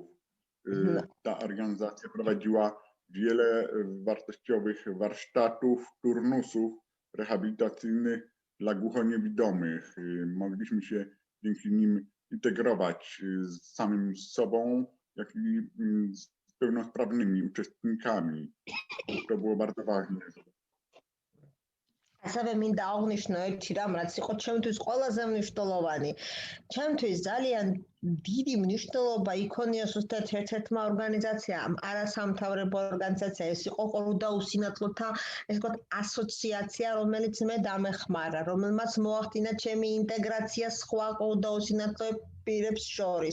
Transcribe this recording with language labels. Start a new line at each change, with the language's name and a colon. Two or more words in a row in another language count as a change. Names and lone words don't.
Polish: Ta organizacja prowadziła wiele wartościowych warsztatów, turnusów rehabilitacyjnych dla głuchoniewidomych. Mogliśmy się dzięki nim integrować z samym sobą, jak i z pełnosprawnymi uczestnikami. To było bardzo ważne.
Georgian: ასევე მინდა აღნიშნო ერთი რამ, რაც იყო ჩემთვის ყველაზე მნიშვნელოვანი. ჩემთვის ძალიან დიდი მნიშვნელობა იქონია ზუსტად ერთ-ერთმა ორგანიზაციამ, არასამთავრობო ორგანიზაცია, ეს იყო ყრუდა უსინათლოთა, ესე ვთქვათ, ასოციაცია, რომელიც მე დამეხმარა, რომელმაც მოახდინა ჩემი ინტეგრაცია სხვა ყრუდა უსინათლოების პირებს შორის.